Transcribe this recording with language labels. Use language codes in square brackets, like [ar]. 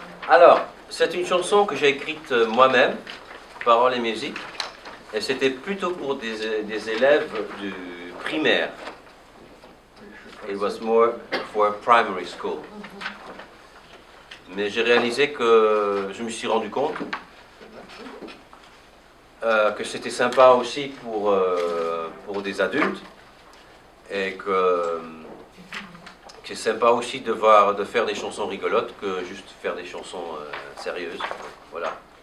[fr] Alors, c'est une chanson que j'ai écrite moi-même, paroles et musique, et c'était plutôt pour des élèves du primaire. [en] It was more for primary school. [fr] Mais j'ai réalisé que je me suis rendu compte que c'était sympa aussi pour des adultes et que c'est sympa aussi de faire des chansons rigolotes que juste faire des chansons sérieuses. Voilà.